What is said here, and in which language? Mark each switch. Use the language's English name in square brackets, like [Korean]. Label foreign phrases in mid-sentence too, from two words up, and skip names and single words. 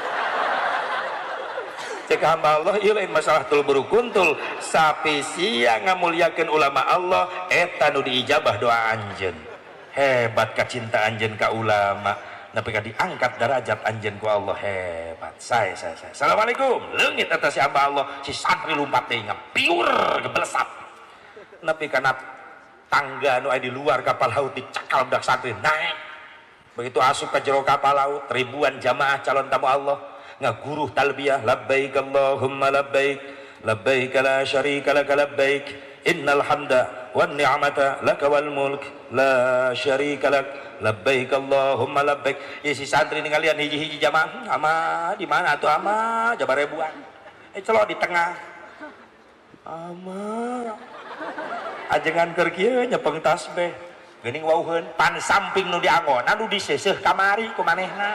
[Sundanese] cek hamba Allah ieu lain masalah tul berukuntul sapi sia ngamuliakeun ulama Allah eta nu diijabah doa anjeun hebat kacinta anjeun ka ulama nepi ka diangkat derajat anjeun ku Allah hebat saya assalamualaikum leungit eta si hamba Allah si santri lumpat deui ngapiur geblesat nepi kana tangga nu aya di luar kapal laut dicakal budak santri [Indonesian] naik begitu [Sundanese] asup ke jero kapal laut, ribuan jamaah calon tamu Allah ngaguruh talbiyah, [Arabic] لبيك اللهم لبيك، لبيك لا شريك لك لبيك، إن الحمد والنعمة لك والملك لا شريك لك، لبيك اللهم لبيك. [Sundanese] Ya si santri ningalian hiji-hiji jamaah, ama di mana tuh ama, jabar ribuan. Celok di tengah. Ama ajengan keur kieu nyepeng tasbih. Geuning wauheun pan samping nu dianggon, anu diseseuh kamari ku manehna.